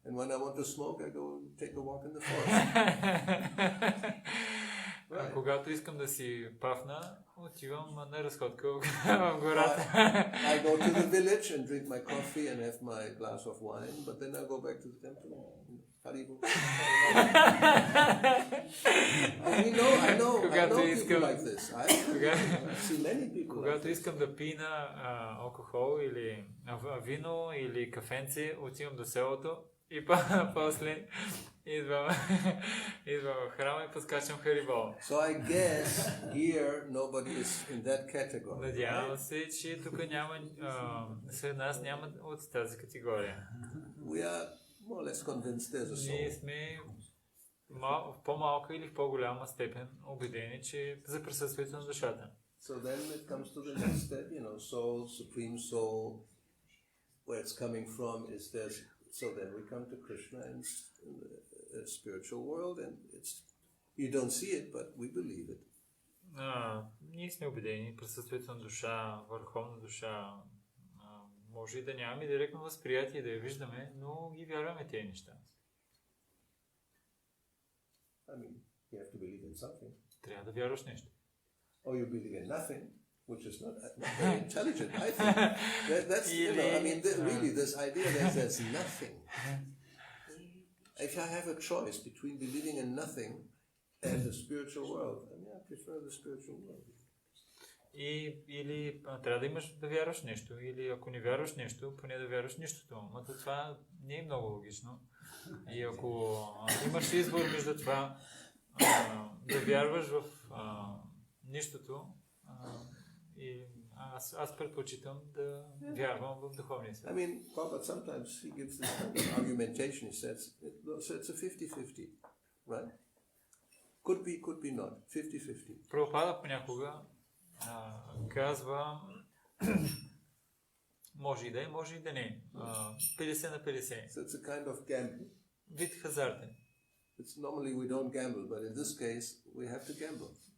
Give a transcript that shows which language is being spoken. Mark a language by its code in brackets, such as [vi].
[en] And when I want to smoke, I go take a walk in the forest. Right. [bg] Когато искам да си пафна, отивам на разходка в гората. [en] I go to the village and drink my coffee and have my glass of wine, but then I go back to the temple. Haribo. I know people like this. I've seen many people. [bg] Когато искам да пина алкохол или вино или кафенце, отивам до селото и после идвам в храма и подскачам харибол. [en] So I guess here nobody is in that category. [bg] Надявам се, че тук няма, сред нас няма от тази категория. [en] We are more or less convinced there's a soul. [bg] Ние сме в по-малка или в по-голяма степен убедени, че за присъствието на душата. [en] So then it comes to the next step, soul, supreme soul, where it's coming from is there's. So then we come to Krishna in the spiritual world, and you don't see it, but we believe it. [bg] Ние сме убедени, присъствието на душа, върховна душа, може и да нямаме директно възприятие да я виждаме, но ги вярваме тези неща. [en] You have to believe in something. [bg] Трябва да вярваш нещо. [en] Or you believe in nothing, which is not very intelligent, I think. That's, really this idea that there's nothing. If I have a choice between believing in nothing and the spiritual world, I prefer the spiritual world. [bg] Или трябва да имаш да вярваш нещо, или ако не вярваш нещо, поне да вярваш нищото. Но това не е много логично. И ако имаш избор между това да вярваш в нищото, и аз предпочитам да вярвам в духовния свят. [en] Prabhupada sometimes he gives this kind of argumentation. He says, so it's a 50-50, right? Could be not. 50-50. [bg] Прабхупада понякога казва, може и да е, може и да не е. 50 на 50. [en] So it's a kind of gamble. [bg] Вид хазартен. [en] Normally we don't gamble, but in this case we have to gamble.